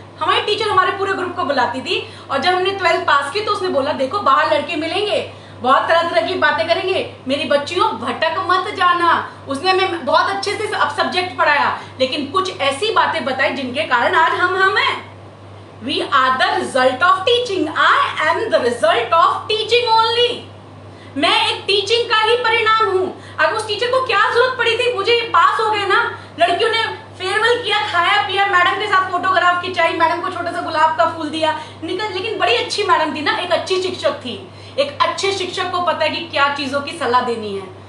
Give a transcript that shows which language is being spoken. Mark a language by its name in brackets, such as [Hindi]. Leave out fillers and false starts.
[Hindi] हमारी टीचर हमारे पूरे ग्रुप को बुलाती थी, और जब हमने 12th पास की तो उसने बोला देखो बाहर लड़के मिलेंगे, बहुत तरह तरह की बातें करेंगे, मेरी बच्चियों भटक मत जाना। उसने हमें बहुत अच्छे से अब सब्जेक्ट पढ़ाया, लेकिन कुछ ऐसी बातें बताई जिनके कारण आज हम हैं। [English] We are the result of teaching. I am the result of teaching only. [Hindi] मैं एक टीचिंग का ही परिणाम हूँ। अगर उस टीचर को क्या जरूरत पड़ी थी, मुझे पास हो गए ना, लड़कियों ने फेयरवेल किया, खाया पिया, मैडम के साथ फोटोग्राफ खिंचाई, मैडम को छोटा सा गुलाब का फूल दिया, निकल। लेकिन बड़ी अच्छी मैडम थी ना, एक अच्छी शिक्षक थी। एक अच्छे शिक्षक को पता है कि क्या चीजों की सलाह देनी है।